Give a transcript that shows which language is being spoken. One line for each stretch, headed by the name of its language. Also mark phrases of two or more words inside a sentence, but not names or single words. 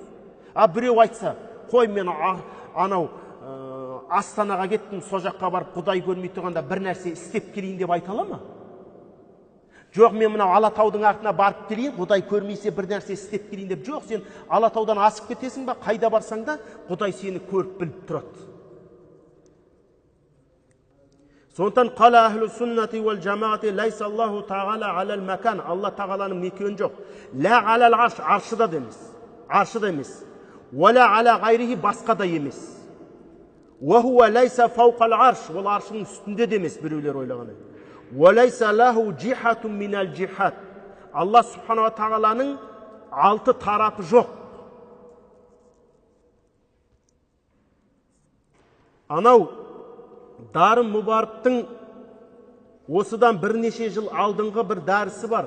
Kazakh: Біреу айтса, қой мен анау Астанаға кеттім, сол жаққа барып Құдай көрмей тұрғанда бір нәрсе істеп келейін деп айта ала ма? Жоқ, мен мынау Алатаудың артына барып келейін, Құдай көрмейсе бір нәрсе істеп келейін деп. Жоқ, сен Алатаудан асып кетесің ба, қайда барсаң да, Құдай сені көріп біліп тұрады. Сондықтан
Arabic: قال أهل السنة والجماعة ليس الله تعالى على المكان.
Kazakh: Алла тағаланың мекені жоқ.
Arabic: لا على العرش,
Kazakh: аршыда да емес. Аршыда емес.
Arabic: ولا على غيره,
Kazakh: басқа да емес.
Arabic: وهو ليس فوق العرش,
Kazakh: ол аршының үстінде де емес, біреулер ойлағаны.
Arabic: وليس له جهة من الجهات.
Kazakh: Алла субханала тағаланың 6 тарапы жоқ. Анау Дарын Мұбарыптың осыдан бірнеше жыл алдыңғы бір дәрісі бар.